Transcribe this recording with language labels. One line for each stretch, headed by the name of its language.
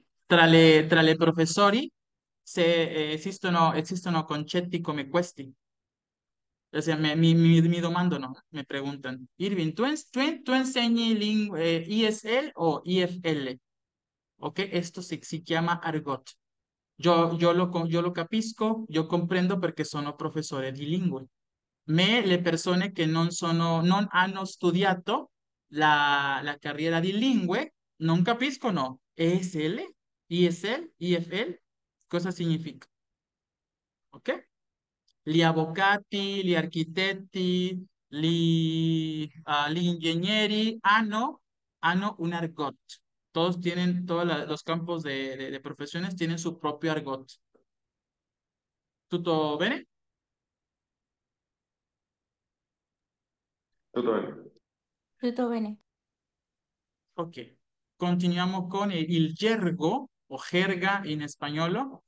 Italian: Tra le professori esistono concetti come questi.
Spanish: O sea,
Italian: mi domandano,
Spanish: me preguntan, Irving, ¿tú enseñas ESL o EFL?
Italian: ¿Ok? Esto si chiama argot. Yo lo capisco,
Spanish: yo comprendo
Italian: perché sono professore di lingue. Le persone che non hanno studiato la carriera di lingue non capiscono ESL, ESL, EFL, cosa significa, ¿ok? Gli avvocati, gli architetti, gli ingegneri hanno un argot.
Spanish: Todos los campos de profesiones tienen su propio argot.
Italian: ¿Tutto bene? Tutto bene. Tutto bene. Ok.
Spanish: Continuamos con
Italian: il gergo
Spanish: o jerga en español.